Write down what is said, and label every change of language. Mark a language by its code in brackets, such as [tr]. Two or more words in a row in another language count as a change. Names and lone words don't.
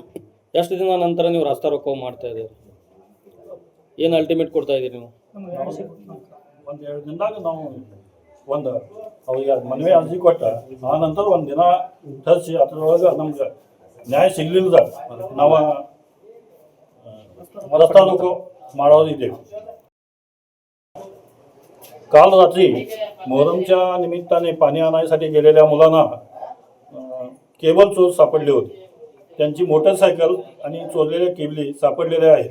[kn] ಎಷ್ಟು ದಿನ ನಂತರ ನೀವು [hi] रास्ता रोको [kn] ಮಾಡ್ತಾ ಇದ್ದೀರಿ? ಏನು ಅಲ್ಟಿಮೇಟ್ ಕೊಡ್ತಾ ಇದ್ದೀರಿ ನೀವು? ಒಂದು 2 ದಿನದಾಗ ನಾವು ಒಂದು ಅವ್ರಿಗೆ ಮನವಿ ಅರ್ಜಿ ಕೊಟ್ಟ ಆ ನಂತರ ಒಂದು ದಿನ ತರಿಸಿ ಅದರೊಳಗೆ ನಮ್ಗೆ ನ್ಯಾಯ ಸಿಗ್ಲಿಲ್ಲ ನಾವು [hi] रस्ता रोको [kn] ಮಾಡೋದಿದೆ. [mr] काल रात्री मोहरमच्या निमित्ताने पाणी आणायसाठी गेलेल्या मुलांना केबल चोर सापडले होते. त्यांची मोटरसायकल आणि चोरलेल्या केबली सापडलेल्या आहेत.